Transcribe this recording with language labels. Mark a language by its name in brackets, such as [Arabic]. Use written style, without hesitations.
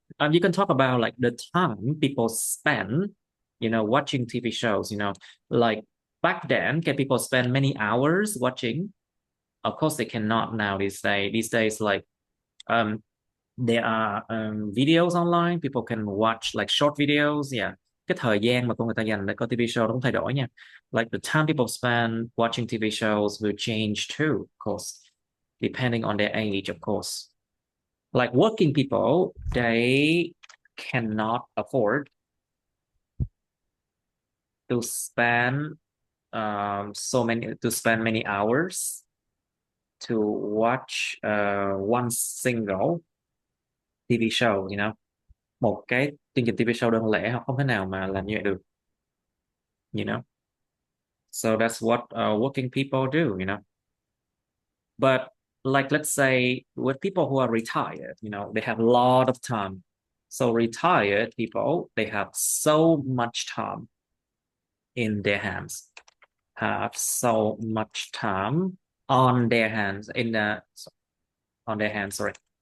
[English] You can talk about like the time people spend, watching TV shows. Like back then, can people spend many hours watching? Of course, they cannot now these days. These days, like um, there are videos online. People can watch like short videos. [Vietnamese] Yeah, cái thời gian mà con người ta dành để coi TV show nó cũng thay đổi nha. [English] Like the time people spend watching TV shows will change too, of course, depending on their age, of course. Like working people, they cannot afford to spend to spend many hours to watch one single TV show. [Vietnamese] Một cái chương trình TV show đơn lẻ họ không thể nào mà làm như vậy được, [English] you know. So that's what working people do. But like let's say with people who are retired, they have a lot of time. So retired people, they have so much time in their hands, have so much time on their hands in the on their hands, sorry.